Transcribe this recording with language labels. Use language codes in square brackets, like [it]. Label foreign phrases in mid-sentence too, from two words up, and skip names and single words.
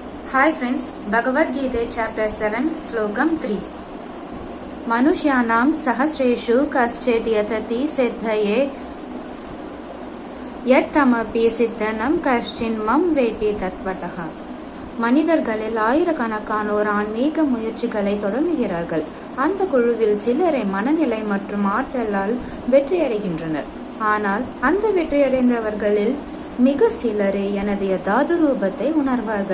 [en] Hi friends, Bhagavad Gita chapter 7 slokam 3. [sa] मनुष्याणां सहस्रेषु कश्चिद् यतति सिद्धये यततामपि सिद्धानां कश्चिन्मां वेत्ति तत्त्वतः. [ta] மனிதர்களில் ஆயிரக்கணக்கானோர் ஆன்மீக முயற்சிகளை தொடங்குகிறார்கள். அந்த குழுவில் சிலரை மனநிலை மற்றும் ஆற்றலால் வெற்றியடைகின்றனர். ஆனால் அந்த வெற்றியடைந்தவர்களில் மிக சிலரே எனது யதார்த்த ரூபத்தை உணர்வார்கள்.